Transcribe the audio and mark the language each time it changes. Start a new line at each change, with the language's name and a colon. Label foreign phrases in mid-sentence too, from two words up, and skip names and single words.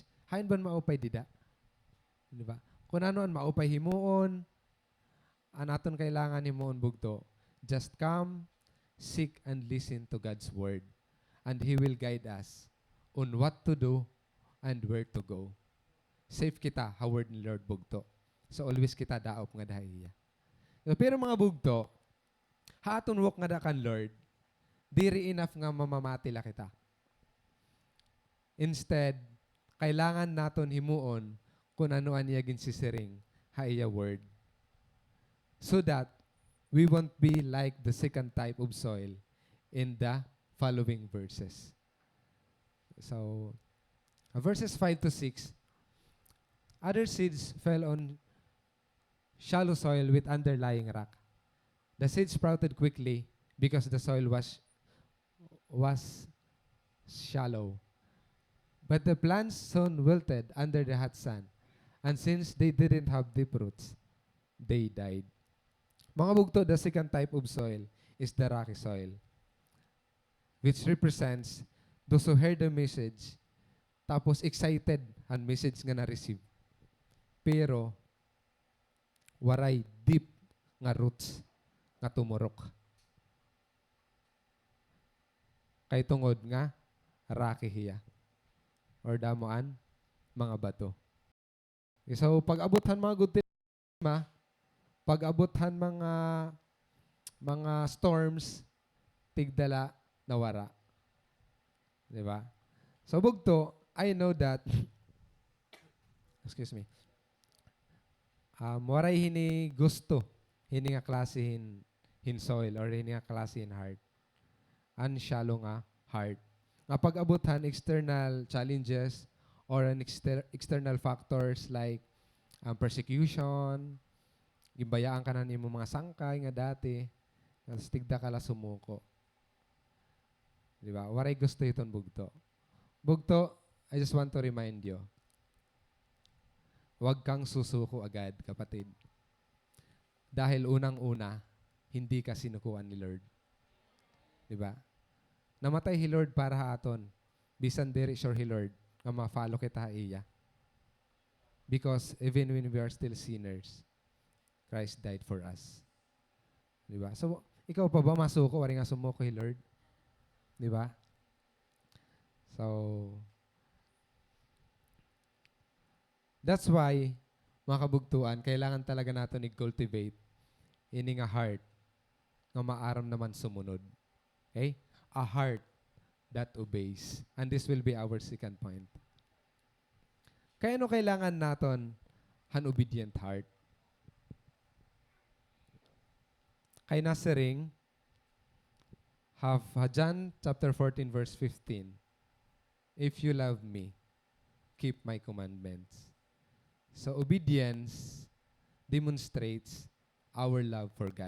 Waray: Hain ba maupay dida? Diba? Kung ano ang maupay himuon, anaton kailangan himuon bugto.
English: Just come, seek, and listen to God's word. And He will guide us on what to do and where to go.
Waray: Safe kita, haward ni Lord bugto. So always kita daop nga dahiya. Pero mga bugto, haton
English: walk nga
Waray: da kan Lord, diri enough nga mamamati la kita. Instead, kailangan naton himuon kung ano aniya ginsisiring haiya word.
English: So that we won't be like the second type of soil in the following verses. So, verses 5 to 6, other seeds fell on shallow soil with underlying rock. The seeds sprouted quickly because the soil was shallow. But the plants soon wilted under the hot sun, and since they didn't have deep roots, they died.
Waray: Mga bugto,
English: the second type of soil is the rocky soil, which represents those who heard the message,
Waray: tapos excited ang message nga na-receive. Pero, waray deep nga roots nga tumurok. Kay tungod nga, rocky hiya. Or damoan, mga bato. So, pag-abothan mga good tema, pag-abothan mga storms, tigdala nawara. Diba? So, bugto,
English: I know that, excuse me,
Waray: waray hini gusto, hini nga klase hin soil or hini nga klase hin heart. An
English: shallow nga heart.
Waray: Nga pag-abothan
English: external challenges
Waray: or an
English: external factors like persecution,
Waray: gibayaan ka na ni mo mga sangkay nga dati, tapos tigda ka la sumuko. Diba? Waray gusto iton bugto. Bugto,
English: I just want to remind you,
Filipino: huwag kang susuko agad, kapatid. Dahil unang-una, hindi ka sinukuan ni Lord.
Waray: Diba? Namatay hi Lord para haton. Bisan diri sure hi Lord, nga ma-follow kita iya.
English: Because even when we are still sinners, Christ died for us.
Waray: Di ba? So, ikaw pa ba masuko? Wari nga sumuko kay Lord. Di ba?
English: So, that's why,
Waray: mga kabugtuan,
Filipino: kailangan talaga natin
Waray: i-cultivate ini nga heart nga maaram naman sumunod.
English: Okay? A heart that obeys. And this will be our second point.
Filipino: Kaya ano kailangan natin an
English: obedient heart?
Waray: Kay nasaring, have
English: John chapter 14 verse 15. If you love me, keep my commandments. So obedience demonstrates our love for God.